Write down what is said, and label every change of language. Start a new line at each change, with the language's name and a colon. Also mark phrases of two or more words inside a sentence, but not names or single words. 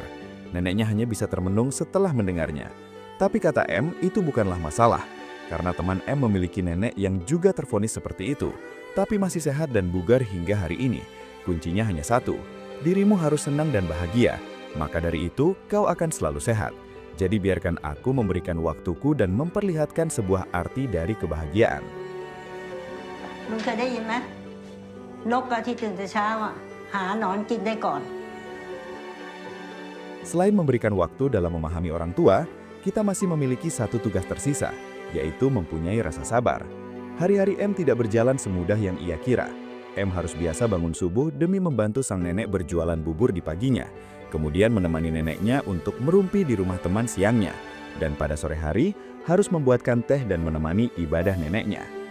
Indonesian: Neneknya hanya bisa termenung setelah mendengarnya. Tapi kata M, itu bukanlah masalah, karena teman M memiliki nenek yang juga tervonis seperti itu, tapi masih sehat dan bugar hingga hari ini. Kuncinya hanya satu, dirimu harus senang dan bahagia. Maka dari itu, kau akan selalu sehat. Jadi biarkan aku memberikan waktuku dan memperlihatkan sebuah arti dari kebahagiaan.
Thai: มึงเคยได้ยินไหมนกที่ตื่นแต่เช้าหาหนอนกินได้ก่อน
Indonesian: Selain memberikan waktu dalam memahami orang tua, kita masih memiliki satu tugas tersisa, yaitu mempunyai rasa sabar. Hari-hari M tidak berjalan semudah yang ia kira. M harus biasa bangun subuh demi membantu sang nenek berjualan bubur di paginya, kemudian menemani neneknya untuk merumpi di rumah teman siangnya, dan pada sore hari harus membuatkan teh dan menemani ibadah neneknya.